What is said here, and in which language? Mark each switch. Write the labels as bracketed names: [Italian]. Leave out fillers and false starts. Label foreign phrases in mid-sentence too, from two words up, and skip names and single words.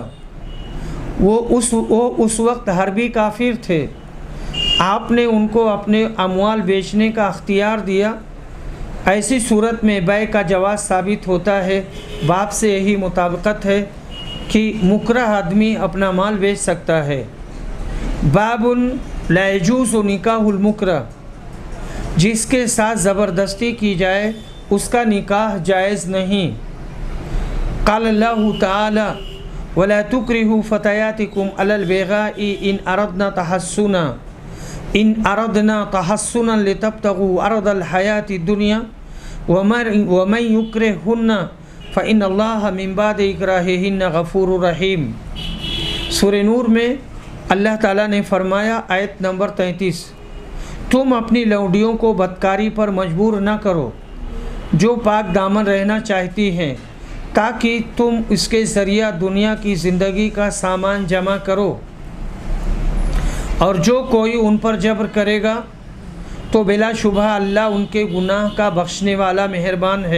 [Hindi] वो उस वक्त हरबी काफिर थे। आपने उनको अपने अमवाल बेचने का अख्तियार दिया। ऐसी सूरत में बै का जवाज़ साबित होता है। बाप से यही मुताबिकत है कि मुकरह आदमी अपना माल बेच सकता है। [Arabic] باب لا يجوز نكاح المكره, [Hindi] जिसके साथ ज़बरदस्ती की जाए उसका निकाह जायज़ नहीं। [Arabic] قال الله تعالى ولا تكرهوا فتياتكم على البغاء إن أردن تحصنا لتبتغوا عرض الحياة الدنيا ومن يكرههن فإن الله من بعد إكراههن غفور رحيم. [Hindi] सूरह नूर में अल्लाह ताला ने फरमाया, आयत नंबर 33, तुम अपनी लौंडियों को बदकारी पर मजबूर न करो जो पाक दामन रहना चाहती हैं, ताकि तुम इसके ज़रिया दुनिया की ज़िंदगी का सामान जमा करो, और जो कोई उन पर जबर करेगा तो बिलाशुबह अल्लाह उनके गुनाह का बख्शने वाला मेहरबान है।